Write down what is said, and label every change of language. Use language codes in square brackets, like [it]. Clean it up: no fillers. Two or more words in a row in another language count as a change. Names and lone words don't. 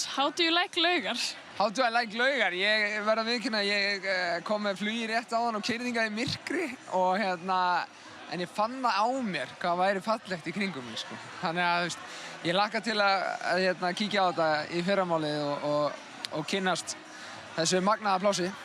[en] How do you like Laugar? How do I like Laugar? [is] Ég verð að viðurkenna að ég kom með flugi rétt áðan og keyrði hingað í myrkri og en ég fann það á mér hvað væri fallegt í kringum mig, sko. Þannig að ég hlakka til að kíkja á þetta í fyrramálið og kynnast þessu magnaða plássi.